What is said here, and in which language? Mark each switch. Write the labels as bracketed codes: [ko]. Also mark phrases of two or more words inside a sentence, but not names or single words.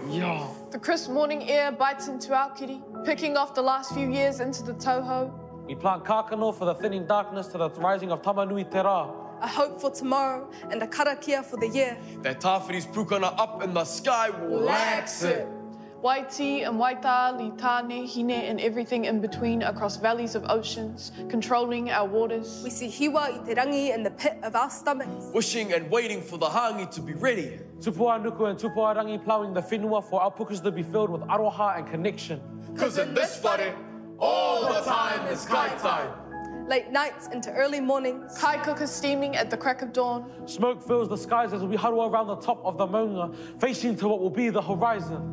[en] The crisp morning air bites into our kiri, picking off the last few years into the toho. We plant kākano for the thinning darkness to the rising of Tamanui Te Rā. A hope for tomorrow and a karakia for the year. That tāwhiri's pukana up in the sky will wax it. Waiti and Waita, li tāne, hine, and everything in between across valleys of oceans, controlling our waters. We see hiwa I te rangi in the pit of our stomachs. Wishing and waiting for the hangi to be ready. Tupua nuku and tupua rangi ploughing the whenua for our pukas to be filled with aroha and connection. Cause in this whare, all the time is kai time. Late nights into early mornings. Kai cooker steaming at the crack of dawn. Smoke fills the skies as we huddle around the top of the maunga, facing to what will be the horizon.